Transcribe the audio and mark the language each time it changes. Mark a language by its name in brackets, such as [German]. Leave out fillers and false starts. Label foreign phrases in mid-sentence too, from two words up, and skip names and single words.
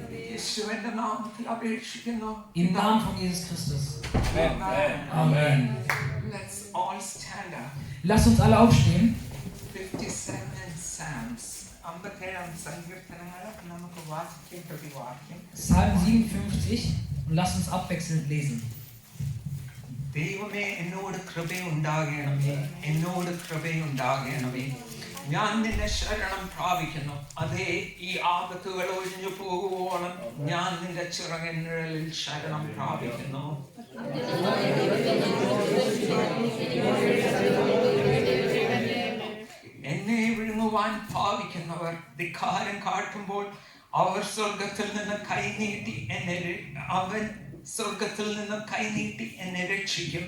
[German] Im Namen von Jesus Christus. Amen. Lass uns alle aufstehen. 57 Psalms. Psalm 57 und lass uns abwechselnd lesen. [Malayalam] ദൈവമേ എന്നോട് കൃപയുണ്ടാകണമേ, എന്നോട് കൃപയുണ്ടാകണമേ. ഞാൻ നിന്നെ ശരണം പ്രാപിക്കുന്നു. അതേ, ഈ ആപത്തുകൾ ഒഴിഞ്ഞു പോകുവോളം ഞാൻ നിന്റെ ചിറകിനിഴലിൽ ശരണം പ്രാപിക്കുന്നു. എന്നെ വിഴുങ്ങുവാൻ ഭാവിക്കുന്നവർ ധിക്കാരം കാട്ടുമ്പോൾ അവർ സ്വർഗത്തിൽ നിന്ന് കൈനീട്ടി എന്നെ രക്ഷിക്കും.